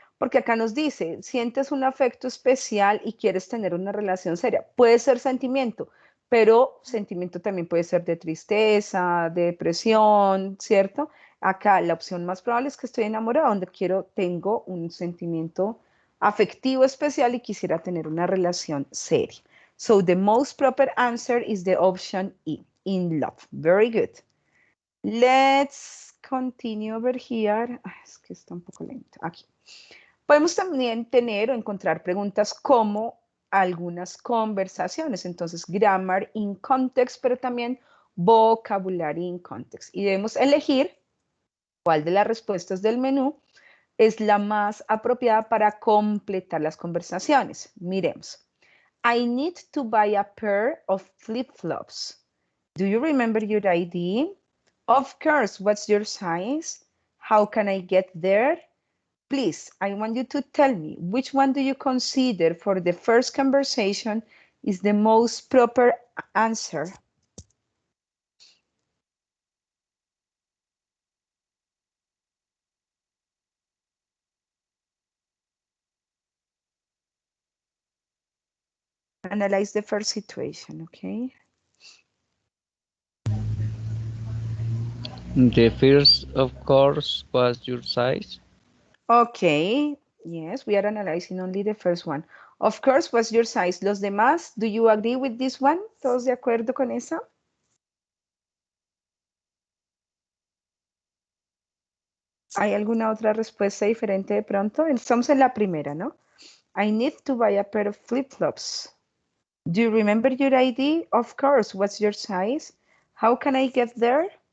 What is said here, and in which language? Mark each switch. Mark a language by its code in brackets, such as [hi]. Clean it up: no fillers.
[es] Porque acá nos dice, sientes un afecto especial y quieres tener una relación seria. Puede ser sentimiento, pero sentimiento también puede ser de tristeza, de depresión, ¿cierto? Acá la opción más probable es que estoy enamorada, donde tengo un sentimiento afectivo especial y quisiera tener una relación seria. [en] So the most proper answer is the option E, in love. Very good. Let's continue over here. [es] Es que está un poco lento. Aquí. Podemos también tener o encontrar preguntas como algunas conversaciones. Entonces, [en] grammar in context, [es] pero también [en] vocabulary in context. [es] Y debemos elegir cuál de las respuestas del menú es la más apropiada para completar las conversaciones. Miremos. [en] I need to buy a pair of flip-flops. Do you remember your ID? Of course, what's your size? How can I get there? Please, I want you to tell me which one do you consider for the first conversation is the most proper answer? Analyze the first situation, okay? The first, of course, was your size. Okay, yes, we are analyzing only the first one. Of course, what's your size? [es] Los demás, [en] do you agree with this one? [es] ¿Todos de acuerdo con esa? ¿Hay alguna otra respuesta diferente de pronto? Estamos en la primera, ¿no? [en] I need to buy a pair of flip-flops. Do you remember your ID? Of course. What's your size? How can I get there?